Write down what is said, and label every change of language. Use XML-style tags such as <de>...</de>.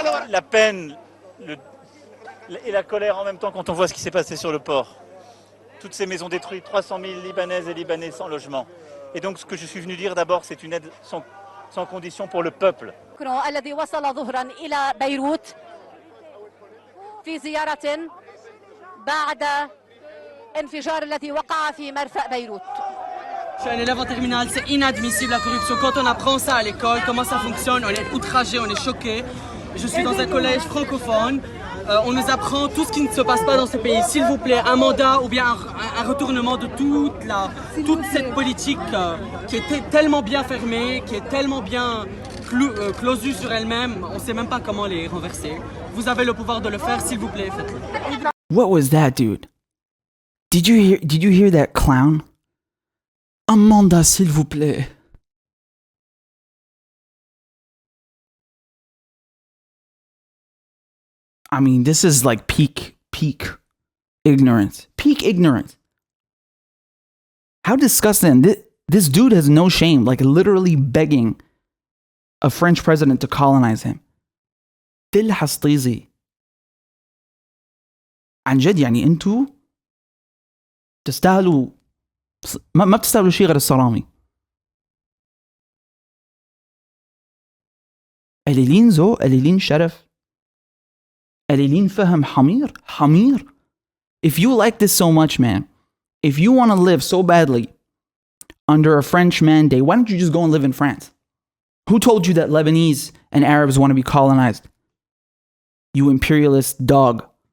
<fr>La peine et la colère en même temps quand on voit ce qui s'est passé sur le port. Toutes ces maisons détruites, 300 000 Libanaises et Libanais sans logement. Et donc ce que je suis venu dire d'abord, c'est une aide sans condition pour le peuple.</fr> <ar>الذي وصل ظهرا إلى بيروت في زيارة بعد انفجار الذي وقع في مرفأ بيروت.</ar> <fr>Je suis un élève en terminale, c'est inadmissible la corruption. Quand on apprend ça à l'école, comment ça fonctionne, on est outragé, on est choqué. Je suis dans un collège francophone. On nous apprend tout ce qui ne se passe pas dans ce pays. S'il vous plaît, un mandat ou bien un retournement de toute cette politique qui est tellement bien fermée, qui est tellement bien closue sur elle-même, on ne sait même pas comment les renverser. Vous avez le pouvoir de le faire, s'il vous plaît, faites-le.</fr> <en>What was that, dude? Did you hear that clown?</en> <fr>Un mandat, s'il vous plaît.</fr> <en>I mean, this is like peak ignorance. Peak ignorance. How disgusting. This dude has no shame, like literally begging a French president to colonize him. دل حسطيزي.</en> <ar>عن جد يعني انتو تستاهلوا ما بتستاهلوا شيء غير الصرامي. قليلين ذوق، قليلين شرف، قليلين فهم، حمير.</ar> <en>If you like this so much, man, if you want to live so badly under a French mandate, why don't you just go and live in France? Who told you that Lebanese and Arabs want to be colonized? You imperialist dog.</en>